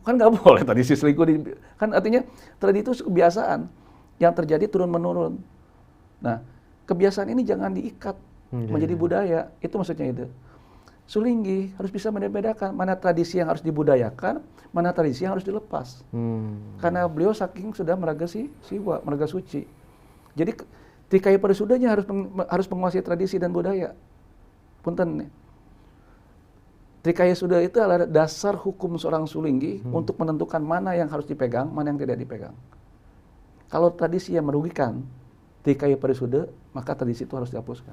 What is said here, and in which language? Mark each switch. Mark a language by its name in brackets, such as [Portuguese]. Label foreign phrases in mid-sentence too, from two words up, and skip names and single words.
[Indonesian] Kan nggak boleh tradisi selingkuh. Kan artinya tradisi itu kebiasaan yang terjadi turun-menurun. Nah, kebiasaan ini jangan diikat menjadi budaya. Itu maksudnya itu. Sulinggi harus bisa membedakan mana tradisi yang harus dibudayakan, mana tradisi yang harus dilepas. Karena beliau saking sudah meraga siwa, meraga suci. Jadi Trikaya Parisudanya harus menguasai tradisi dan budaya. Punten nih. Trikaya Suda itu adalah dasar hukum seorang Sulinggi untuk menentukan mana yang harus dipegang, mana yang tidak dipegang. Kalau tradisi yang merugikan Trikaya Parisuda, maka tradisi itu harus dihapuskan.